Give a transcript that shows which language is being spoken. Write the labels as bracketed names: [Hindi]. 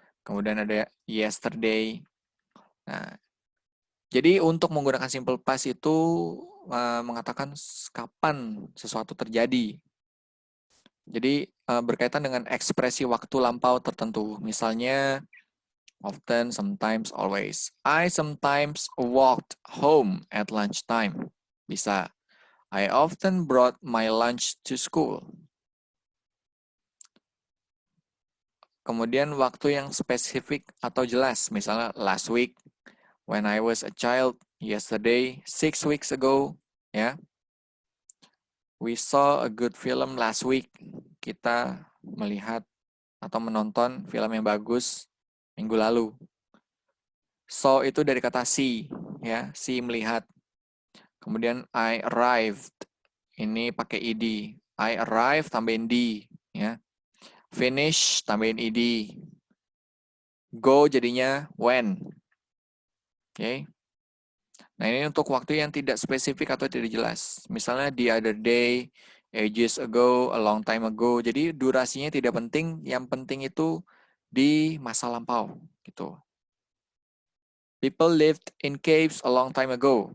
[Indonesian] Kemudian ada yesterday. Nah, jadi untuk menggunakan simple past itu mengatakan kapan sesuatu terjadi. Jadi berkaitan dengan ekspresi waktu lampau tertentu. Misalnya often, sometimes, always. [English] I sometimes walked home at lunchtime. Bisa. I often brought my lunch to school. [Indonesian] Kemudian waktu yang spesifik atau jelas. [English] Misalnya last week, when I was a child, yesterday, 6 weeks ago. Ya. We saw a good film last week. [Indonesian] Kita melihat atau menonton film yang bagus minggu lalu. So itu dari kata see, ya, see melihat. Kemudian [English] I arrived, [Indonesian] ini pakai ed. I arrived tambahin d, ya. Finish tambahin ed. Go jadinya when. Oke. Okay. Nah ini untuk waktu yang tidak spesifik atau tidak jelas. Misalnya [English] the other day, ages ago, a long time ago. [Indonesian] Jadi durasinya tidak penting, yang penting itu di masa lampau gitu. [English] People lived in caves a long time ago.